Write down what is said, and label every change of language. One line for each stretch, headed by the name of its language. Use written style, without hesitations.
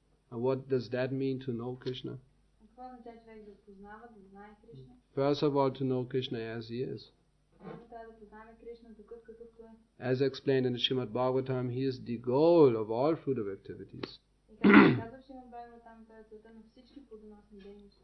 English: And what does that mean, to know Krishna?
Bulgarian: Какво означава човек да познава, да знае Кришна?
English: First of all, to know Krishna as he is.
Bulgarian: Първо трябва да познаваме Кришна такъв какъвто е.
English: As explained in the Srimad Bhagavatam, he is the goal of all fruitive activities.
Bulgarian: И както казва в Шримад Бхагаватам, той е целта на всички плодоносни дейности.